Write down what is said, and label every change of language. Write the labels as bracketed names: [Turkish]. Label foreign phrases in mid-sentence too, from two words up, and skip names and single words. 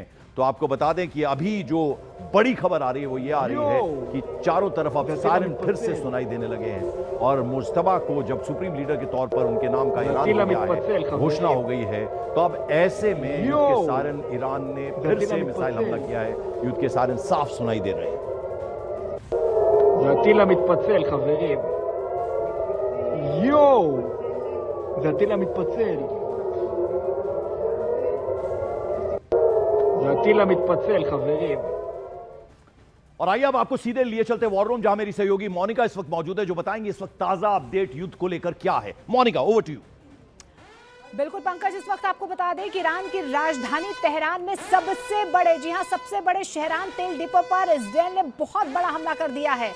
[Hindi] तो आपको बता दें कि अभी जो बड़ी खबर आ रही है वो ये आ रही है कि चारों तरफ अब सायरन फिर से सुनाई देने लगे हैं। और मुश्तबा को जब सुप्रीम लीडर के तौर पर उनके नाम का ऐलान हो गया है, घोषणा हो गई है, तो अब ऐसे में युद्ध के सायरन ईरान ने फिर से मिसाइल हमला किया है। युद्ध के सायरन साफ सुनाई दे रहे हैं। [Hebrew] זה הטיל המתפצל, חברים. יואו! זה הטיל המתפצל. זה הטיל המתפצל, חברים. [Hindi] और आइए अब आपको सीधे लिए चलते [English] war room, [Hindi] जहां मेरी सहयोगी मोनिका इस वक्त मौजूद है, जो बताएंगे इस वक्त ताजा अपडेट युद्ध को लेकर क्या है। मोनिका, [English] over to you. [Hindi] बिल्कुल पंकज, इस वक्त आपको बता दें कि ईरान की राजधानी तेहरान में सबसे बड़े, जी हां, सबसे बड़े शहरान तेल डिपो पर इजरायल ने बहुत बड़ा हमला कर दिया है।